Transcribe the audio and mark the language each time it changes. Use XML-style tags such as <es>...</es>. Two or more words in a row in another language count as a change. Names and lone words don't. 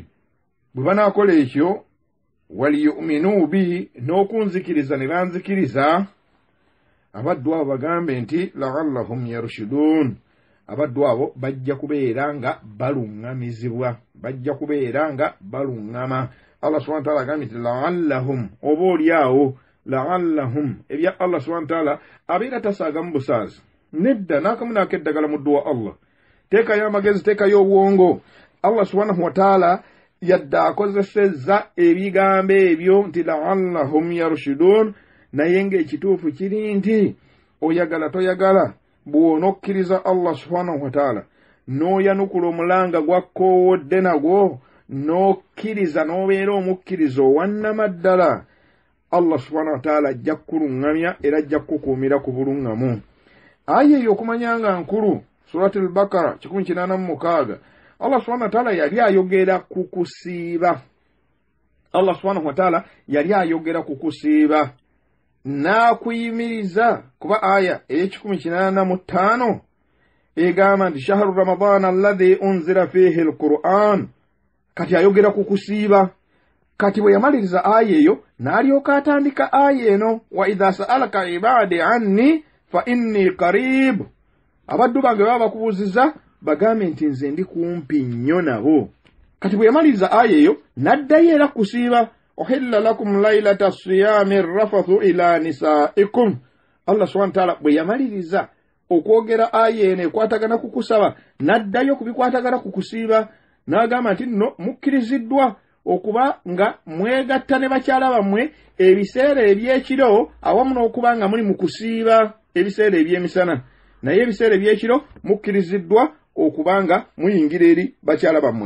<lg>Bwe banaakola ekyo,</lg> <ar>وليؤمنوا بي,</ar> <lg>n'okunzikiriza ne banzikiriza, abaddu abo bagambe nti</lg> <ar>لعلهم يرشدون,</ar> <lg>abaddu abo bajja kubeera nga baluŋŋamizibwa, bajja kubeera nga baluŋŋama. Allah</lg> <ar>سبحانه وتعالى</ar> <lg>agambye nti la'allahum, oba oliawo la'allahum, ebya Allah</lg> <ar>سبحانه وتعالى</ar> <lg>abeera tasaagamu busaazi. Nedda n'akamu n'akeddagala muddu wa Allah. Teekayo amagezi, teekayo obwongo. Allah</lg> <ar>سبحانه وتعالى</ar> <lg>yadda akozesezza ebigambo ebyo nti</lg> <ar>لعلهم يرشدون,</ar> <lg>naye ng'ekituufu kiri nti oyagala toyagala, bw'onokkiriza Allah</lg> <ar>سبحانه وتعالى</ar> <lg>n'oyanukula omulanga gwakkoowodde nagwo, n'okkiriza n'obeera omukkiriza owannamaddala, Allah</lg> <ar>سبحانه وتعالى</ar> <lg>ajja kukuluŋŋamya era ajja kukukuumira ku buluŋŋamu. Aya eyo okumanya nga nkulu,</lg> <ar>سورة البقرة</ar> <lg>186, Allah</lg> <ar>سبحانه وتعالى</ar> <lg>yali ayogera ku kusiiba. Allah</lg> <ar>سبحانه وتعالى</ar> <lg>yali ayogera ku kusiiba n'akuyimiriza, kuba aya ey'185 egamba nti</lg> <ar>شهر رمضان الذي أنزل فيه القرآن.</ar> <lg>Kati ayogera ku kusiiba. Kati bwe yamaliriza aya eyo n'alyoka atandika aya eno,</lg> <ar>وإذا سألك عبادي عني فإني قريب,</ar> <lg>abaddu bange baba bakubuuziza bagambe nti nze ndi kumpi nnyo nabo. Kati bwe yamaliriza aya eyo n'addayo era kusiiba,</lg> <ar>أحل لكم ليلة الصيام الرفث إلى نسائكم.</ar> <lg>Allah</lg> <ar>سبحانه وتعالى</ar> <lg>bwe yamaliriza okwogera aya eno ekwatagana ku kusaba, n'addayo kubikwatagana ku kusiiba, n'agamba nti nno mukkiriziddwa okuba nga mwegatta ne bakyala bammwe ebiseera ebyekiro awamu n'okuba nga muli mu kusiiba ebiseera eby'emisana, naye ebiseera ebyekiro mukkiriziddwa okuba nga muyingira eri bakyala bammwe.</lg>